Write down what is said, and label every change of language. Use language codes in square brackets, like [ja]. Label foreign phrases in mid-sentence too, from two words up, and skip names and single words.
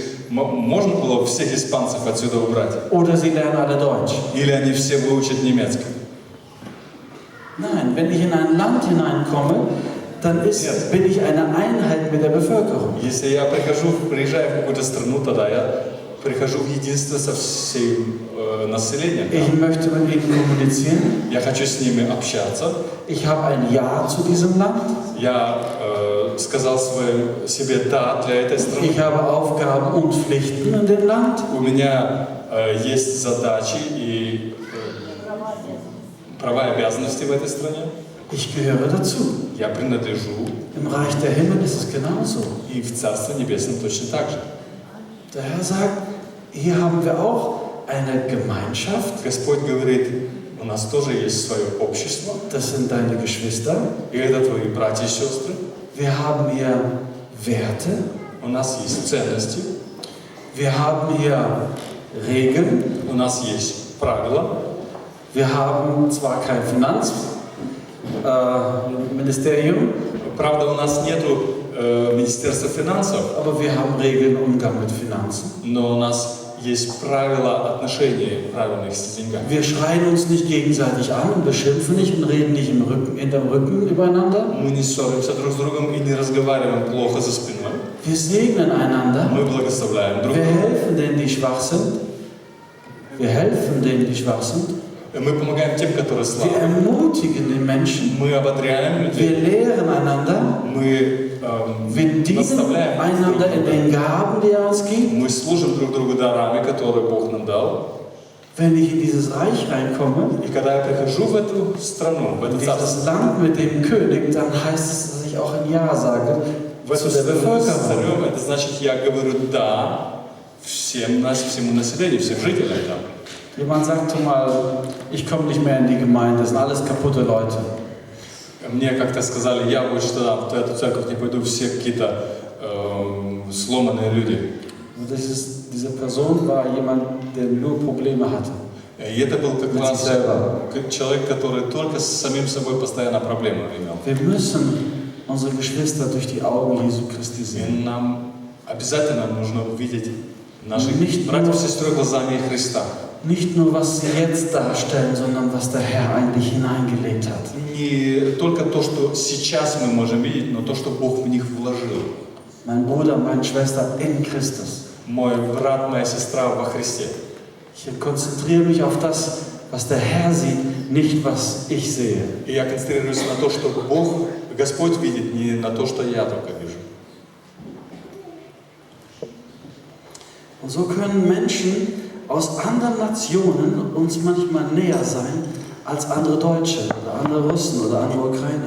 [ru] Можно было бы всех испанцев отсюда убрать? [de] Oder sie lernen alle Deutsch. [ru] Или они все выучат немецкий? [de] Nein, wenn ich in ein Land hineinkomme, dann bin ich eine Einheit mit der Bevölkerung. [ru] Если я приезжаю в какую-то страну, тогда я прихожу в единство со всем населением. [de] Ich möchte mit ihnen kommunizieren. [ru] Я хочу с ними общаться. [de] Ich habe ein Ja zu diesem Land. [ru] Я сказал себе «да» для этой страны. [de] Ich habe Aufgaben und Pflichten in dem Land. [ru] У меня есть задачи и права и обязанности в этой стране. [de] Ich gehöre dazu. [ru] Я принадлежу. [de] Im Reich der Himmel ist es genauso. [ru] И в Царстве Небесном точно так же. [de] Der Herr sagt, hier haben wir auch eine Gemeinschaft. [ru] Господь говорит, у нас тоже есть свое общество. [de] Das sind deine Geschwister. [ru] И это твои братья и сестры. [de] Wir haben hier Werte. [ru] У нас есть ценности. [de] Wir haben hier Regeln. [ru] У нас есть правила. [de] Wir haben zwar kein Finanzministerium, [ru] Правда, у нас нету Министерства финансов, [de] aber wir haben Regeln im Umgang mit Finanzen. [ru] но у нас есть правила отношений правильных с деньгами. [de] Wir schreien uns nicht gegenseitig an und beschimpfen nicht und reden nicht hinterm Rücken übereinander. [ru] Мы не ссоримся друг с другом и не разговариваем плохо за спиной. [de] Wir segnen einander. [ru] Мы благословляем друг [de] Wir [ru] друга. [de] helfen denen, die schwach sind. Wir helfen denen, die schwach sind. [ru] Мы помогаем тем, которые [de] Wir [ru] слабы. [de] ermutigen den Menschen. [ru] Мы ободряем людей. [de] Wir lehren einander. [ru] Мы [de] Wir dienen [ru] наставляем [de] einander in den Gaben, die er uns gibt. [ru] Мы служим друг другу дарами, которые Бог нам дал. [de] Wenn ich in dieses Reich reinkomme, [ru] И когда я прихожу в эту страну, в это царство, [de] dieses Land mit dem König, dann heißt es, dass ich auch ein Ja sage [ru] в эту [de] zu der [ru] страну с [de] Bevölkerung. [ru] царем, это значит, я говорю «да» всему населению, всем жителям там. [de] Jemand sagte mal, ich komme nicht mehr in die Gemeinde, das sind alles kaputte Leute. [ru] Мне как-то сказали, я больше туда, в эту церковь не пойду, все какие-то сломанные люди. [de] Und diese Person war jemand, der nur Probleme hatte. [ru] И это был как [de] Mit sich [ru] раз [de] selber. [ru] человек, который только с самим собой постоянно проблемы имел. [de] Wir müssen unsere Geschwister durch die Augen Jesu Christi [ru] И [de] sehen. [ru] нам обязательно нужно увидеть наших [de] Nicht [ru] братьев и [de] nur- [ru] сестер глазами Христа. [de] Nicht nur, was sie jetzt darstellen, sondern was der Herr eigentlich hineingelegt hat. [ru] Не только то, что сейчас мы можем видеть, но то, что Бог в них вложил. [de] Mein Bruder, meine Schwester in Christus. [ru] Мой брат, моя сестра во Христе. [de] Ich konzentriere mich auf das, was der Herr sieht, nicht was ich sehe. [ru] И я концентрируюсь на то, что Бог, Господь видит, не на то, что я только вижу. [de] Und so können Menschen aus anderen Nationen uns manchmal näher sein als andere Deutsche oder andere Russen oder andere Ukrainer.